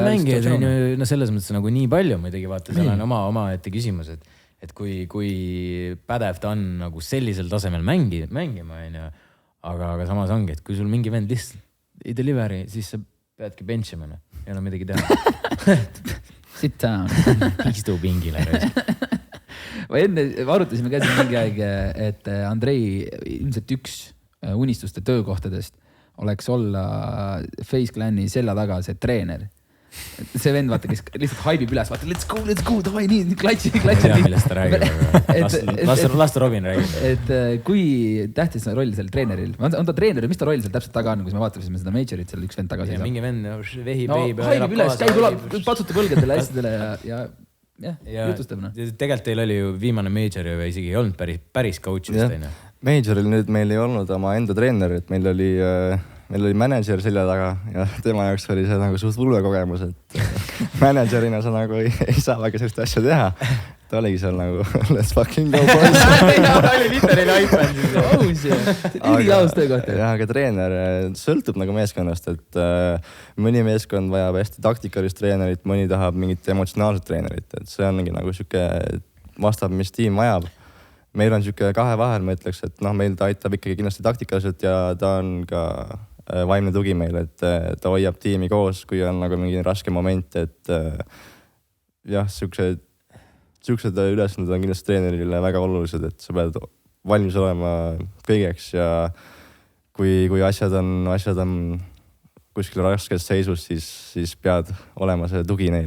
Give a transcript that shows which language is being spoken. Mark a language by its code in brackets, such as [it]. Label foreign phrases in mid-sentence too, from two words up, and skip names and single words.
[et] Neid mängijaid on selles mõttes nagu nii palju muidugi vaata, seal on oma ette küsimus, et kui pädev ta on nagu sellisel tasemel mängima, aga samas ongi, et kui sul mingi vend lihtsalt ei deliveri, siis sa peadki benchima, ei ole midagi teha. [en] Sit down. [et] Istu pingile. Ma enne arutasime ka siin mingi aeg, et Andrei ilmselt üks unistuste töökohtadest oleks olla FaZe Clani selja taga see treener. See vend, vaata, kes lihtsalt haibib üles, vaata, [en] let's go, [et] davai, nii, klatsi. Ma ei tea, millest ta räägib, lasta Robin räägib. Et kui tähtis on roll seal treeneril? On ta treener, mis ta roll seal täpselt taga on, kui me vaatasime seda majorit, seal üks vend taga seisab? Mingi vend vehib, haibib üles, käib ulab, patsutab õlgadele hästidele ja jutustab. Tegelikult teil oli ju viimane major ja isegi ei olnud päris coach'ist. Majoril nüüd meil ei olnud oma enda treener, et meil oli manager selja taga ja tema jaoks oli see nagu suht ulmekogemus, et managerina sa nagu ei saa väga sellist asja teha. Ta oligi seal nagu [en] let's fucking go boys. [et] Oli literally iPad siis. Üliaus töökoht. Aga treener sõltub nagu meeskonnast, et mõni meeskond vajab hästi taktikalist treenerit, mõni tahab mingit emotsionaalset treenerit, et see ongi nagu siuke vastab, mis tiim vajab. Meil on siuke kahe vahel, ma ütleks, et meil ta aitab ikkagi kindlasti taktikaliselt ja ta on ka vaimne tugi meil, et ta hoiab tiimi koos, kui on nagu mingi raske moment, et jah, siuksed ülesanded on kindlasti treenerile väga olulised, et sa pead valmis olema kõigeks ja kui asjad on kuskil raskes seisus, siis pead olema see tugi neile.